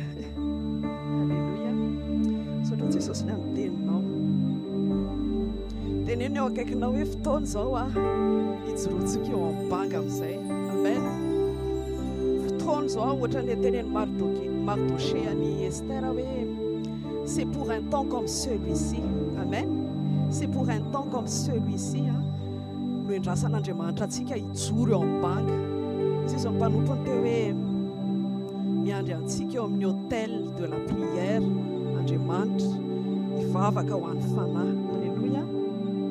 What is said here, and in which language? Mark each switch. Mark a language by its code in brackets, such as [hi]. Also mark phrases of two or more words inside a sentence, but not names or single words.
[fr] Alléluia. [mg] Misaotra Jesosy ny amin'ny teninao. Teneny eo akaikinao hoe fotoana izao hijoroantsika eo am-banga amin'izay. Amen. Fotoana izao ohatra ny teneny Mardoché any Esther hoe [fr] c'est pour un temps comme celui-ci. [mg] Amen. [fr] C'est pour un temps comme celui-ci [mg] no endrasan'Andriamanitra antsika hijoro eo am-banga. Izy mpanompony teo hoe miandry antsika eo amin'ny [fr] hôtel de la prière [mg] Andriamanitra hivavaka ho an'ny fanahy.